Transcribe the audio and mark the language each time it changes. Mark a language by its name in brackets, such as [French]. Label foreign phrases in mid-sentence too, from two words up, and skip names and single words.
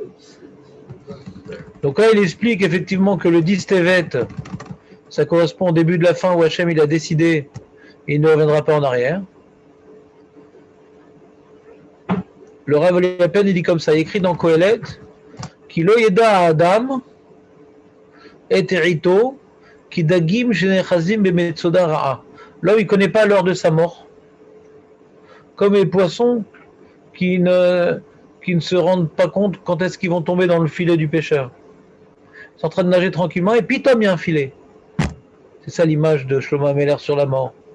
[French] Donc là, il explique effectivement que le 10 Tevet, ça correspond au début de la fin où Hachem il a décidé et il ne reviendra pas en arrière. Le Rav Eliapen, il dit comme ça, il écrit dans Kohelet, [Hebrew] כי לא ידע אדם את עתו כדגים שנאחזים במצודה רעה. [French] L'homme, il ne connaît pas l'heure de sa mort. Comme les poissons qui ne se rendent pas compte quand est-ce qu'ils vont tomber dans le filet du pêcheur. Ils sont en train de nager tranquillement et puis il y a un filet. C'est ça l'image de Shlomo Ameler sur la mort.